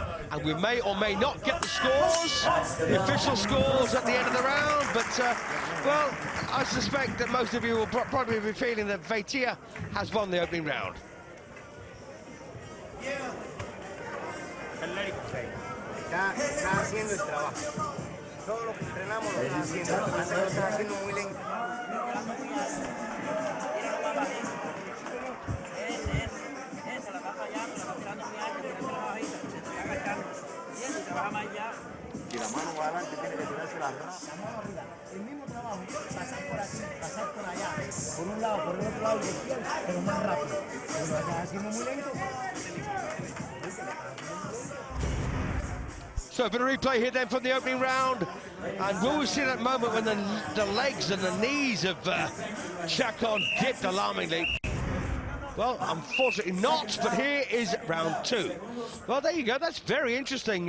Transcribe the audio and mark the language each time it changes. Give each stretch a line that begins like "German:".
English: And we may or may not get the scores, the official scores at the end of the round, but, well, I suspect that most of you will probably be feeling that VEITIA has won the opening round.
Spanish: Está haciendo el trabajo. Todo lo que entrenamos lo está haciendo. Lo que está haciendo muy lento. Y la mano para adelante tiene que tirarse la rama. El mismo trabajo, pasar por aquí, pasar por allá, por un lado, por el otro lado, pero más rápido. Pero lo estás haciendo muy lento.
English: So a bit of replay here then from the opening round, and will we see that moment when the legs and the knees of CHACON dipped alarmingly? Well, unfortunately not, but here is round two. Well, there you go, that's very interesting.